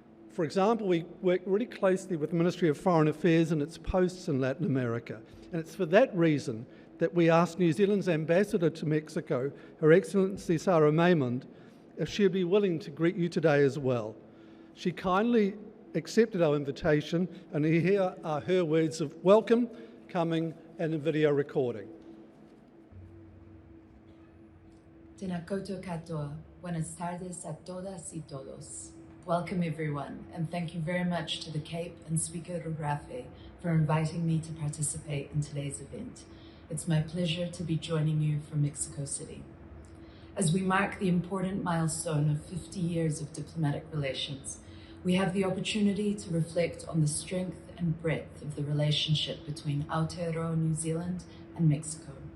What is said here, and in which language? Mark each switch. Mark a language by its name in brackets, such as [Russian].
[English] For example, we work really closely with the Ministry of Foreign Affairs and its posts in Latin America, and it's for that reason that we asked New Zealand's ambassador to Mexico, Her Excellency Sara Meymand, if she'd be willing to greet you today as well. She kindly accepted our invitation, and here are her words of welcome, coming and a video recording. [Māori] Tēnā koutou katoa. [Spanish] Buenas tardes a todas y todos. [English] Welcome everyone, and thank you very much to the Cape and Speaker Rurawhe for inviting me to participate in today's event. It's my pleasure to be joining you from Mexico City. As we mark the important milestone of 50 years of diplomatic relations, we have the opportunity to reflect on the strength and breadth of the relationship between Aotearoa, New Zealand and Mexico.